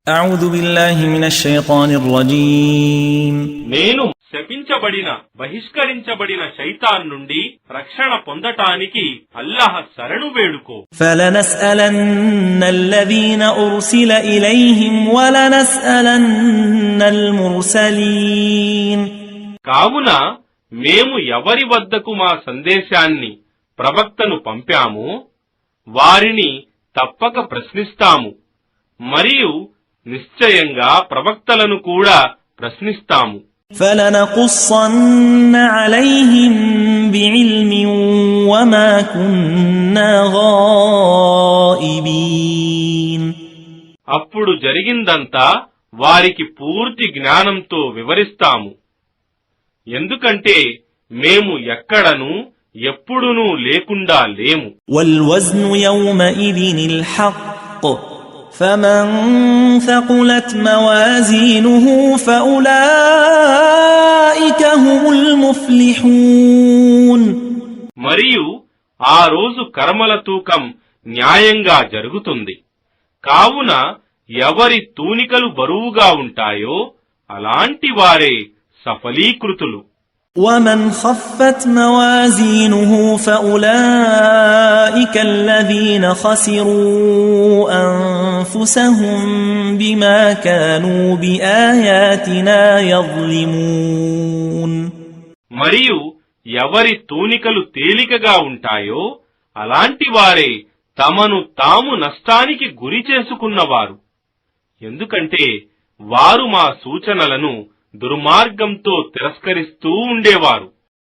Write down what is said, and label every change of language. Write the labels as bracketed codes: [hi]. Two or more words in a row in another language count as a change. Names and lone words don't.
[ar] أعوذ بالله من الشيطان الرجيم [te] నేను శపించబడిన బహిష్కరించబడిన శైతాన్ నుండి రక్షణ పొందటానికి అల్లాహ్ శరణు వేడుకో. [ar] فلنسألن الذين أرسل إليهم ولنسألن المرسلين [te] కావున మేము ఎవరి వద్దకు మా సందేశాన్ని ప్రవక్తను పంపామో వారిని తప్పక ప్రశ్నిస్తాము, మరియు నిశ్చయంగా ప్రవక్తలను కూడా ప్రశ్నిస్తాము. [ar] فلنقصن عليهم بعلم وما كنا غائبين [te] అప్పుడు జరిగిందంతా వారికి పూర్తి జ్ఞానంతో వివరిస్తాము, ఎందుకంటే మేము ఎక్కడనూ ఎప్పుడునూ లేకుండా లేము. [ar] والوزن يومئذ الحق فمن ثقلت موازينه فأولئك هم المفلحون. [te] మరియు ఆ రోజు కర్మల తూకం న్యాయంగా జరుగుతుంది, కావున ఎవరి తూనికలు బరువుగా ఉంటాయో అలాంటి వారే సఫలీకృతులు. [ar] ومن خفت موازينه فأولئك الذين خسروا أنفسهم بما كانوا بآياتنا يظلمون. [te] మరియు ఎవరి తూనికలు తేలికగా ఉంటాయో అలాంటి వారే తమను తాము నష్టానికి గురి చేసుకున్నవారు, ఎందుకంటే వారు మా సూచనలను దుర్మార్గంతో తిరస్కరిస్తూ ఉండేవారు.